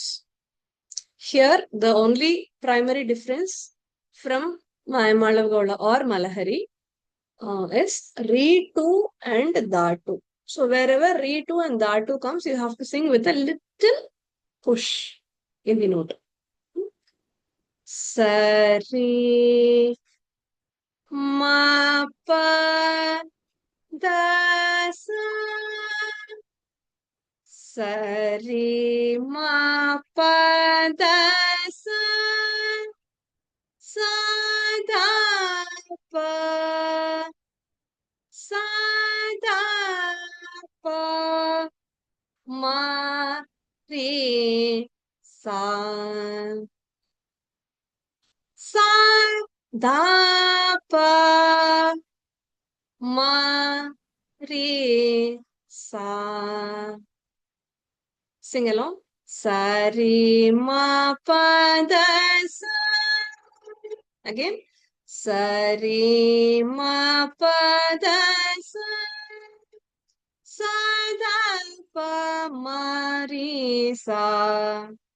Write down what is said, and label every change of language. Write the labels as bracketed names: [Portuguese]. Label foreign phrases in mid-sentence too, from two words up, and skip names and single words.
[English] Here, the only primary difference from Mayamalagoda or Malahari is Re2 and Datu. So, wherever Re2 and Datu comes, you have to sing with a little push in the note. Sari Ma Pa Da Sa. Sari Ma Pa Da Sa. Sa Da Pa. Sa Da Pa. Ma Re Sa. Sa Da Pa. Ma Re Sa. Sing along. Sari Ma Pa Da Sa. Again. Sari Ma Pa Da Sa. Sa Da Pa Ma Re Sa.